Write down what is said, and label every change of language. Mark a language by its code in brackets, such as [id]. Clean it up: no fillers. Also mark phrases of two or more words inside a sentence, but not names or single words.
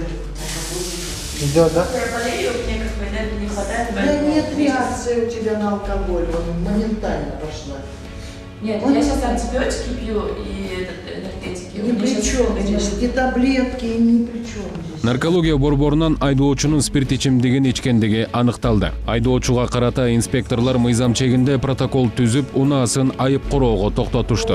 [ru] Идет, да? Я болею, мне как бы энергии не хватает. Да нет реакции у тебя на алкоголь, он моментально пошла. Нет, я сейчас антибиотики пью и энергетики. Ни при чем здесь, эти таблетки ни при чем здесь. [ky] Наркология борборунан айдоочунун спирт ичимдигин ичкендиги аныкталды. Айдоочуга карата инспекторлор мыйзам чегинде протокол түзүп, унаасын айып короого токтотушту.